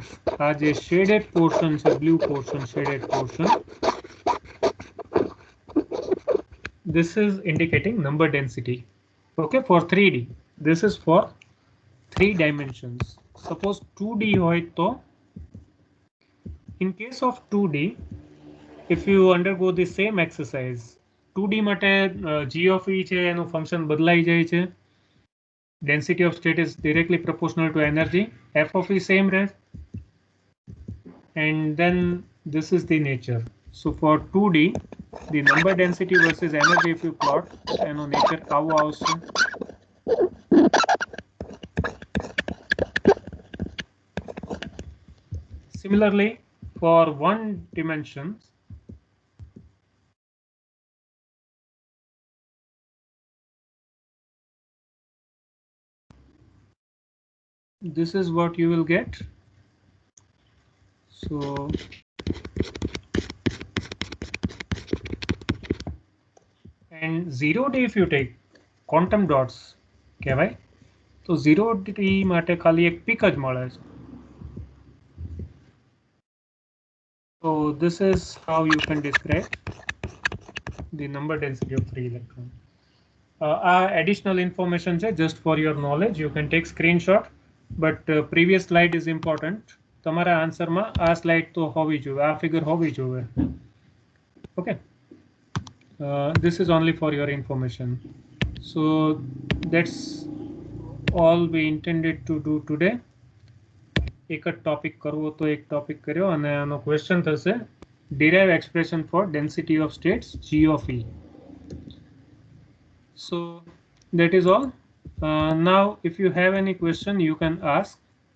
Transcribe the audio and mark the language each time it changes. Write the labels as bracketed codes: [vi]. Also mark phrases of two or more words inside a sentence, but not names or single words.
[en] As a shaded portion, so blue portion, shaded portion, this is indicating number density. Okay, for 3D, this is for 3 dimensions. Suppose 2D [gu] હોય તો, [en] in case of 2D, if you undergo the same exercise, 2D માટે G of E છે [gu] એનું ફંક્શન બદલાઈ જાય છે. [en] Density of state is directly proportional to energy. F of E same rest. And then this is the nature. So for 2D, the number density versus energy, if you plot, and nature [gu] આવો આવશે. [en] Similarly, for 1 dimension, this is what you will get. So and 0D if you take, quantum dots [gu] કહેવાય. તો 0D માટે ખાલી એક પીક જ મળે છે. [en] So this is how you can describe the number density of 3 electrons. Additional information છે just for your knowledge. You can take screenshot, but previous slide is important. [gu] તમારા આન્સરમાં આ સ્લાઇડ તો હોવી જોઈએ, આ ફિગર હોવી જોઈએ. [en] Okay. This is only for your information. So that's all we intended to do today. [gu] એક જ ટોપિક કરવો તો એક ટોપિક કર્યો અને આનો ક્વેશ્ચન થશે [en] derive expression for density of states G of E. So that is all. Now if you have any question you can ask.